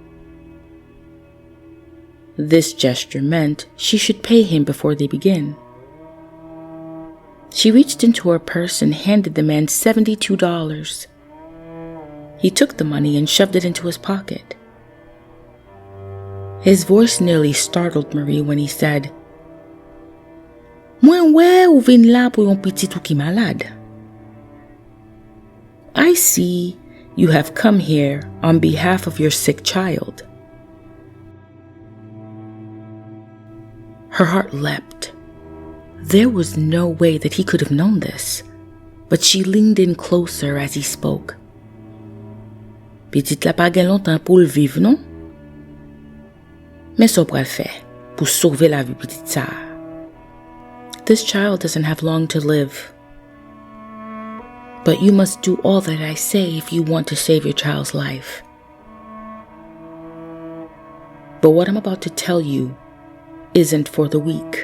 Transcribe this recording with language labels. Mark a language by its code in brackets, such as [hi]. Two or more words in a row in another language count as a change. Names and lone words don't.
[en] This gesture meant she should pay him before they begin. She reached into her purse and handed the man $72. He took the money and shoved it into his pocket. His voice nearly startled Marie when he said, [ht] "Mwen wè ou vin la pou yon petit ou ki malade. [en] I see you have come here on behalf of your sick child." Her heart leapt. There was no way that he could have known this, but she leaned in closer as he spoke. [ht] "Petit la pa gen lontan pou l'viv, non? Mais so pral fè pou sauver la vie petit sa. [en] This child doesn't have long to live. But you must do all that I say if you want to save your child's life. But what I'm about to tell you isn't for the weak.